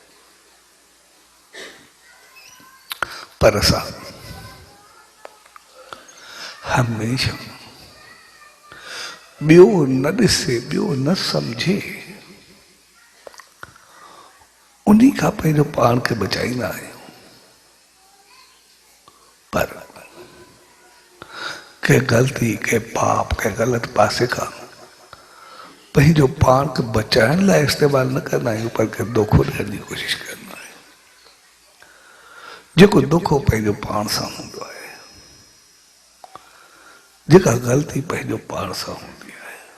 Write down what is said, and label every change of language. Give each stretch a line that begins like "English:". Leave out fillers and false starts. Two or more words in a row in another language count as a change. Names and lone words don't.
Sindhi: पर असां हमेशा ॿियो न ॾिसे, ॿियो न सम्झे, उन्हीं खां पंहिंजो पाण खे बचाईंदा आहियूं। पर के ग़लती, के पाप, के ग़लत पासे खां पंहिंजो पाण खे बचाइण लाइ इस्तेमालु न कंदा आहियूं, पर के धोखो ॾियण जी कोशिशि कंदा आहियूं। जेको धोखो पंहिंजो पाण सां हूंदो आहे, जेका ग़लती पंहिंजो पाण सां हूंदी आहे।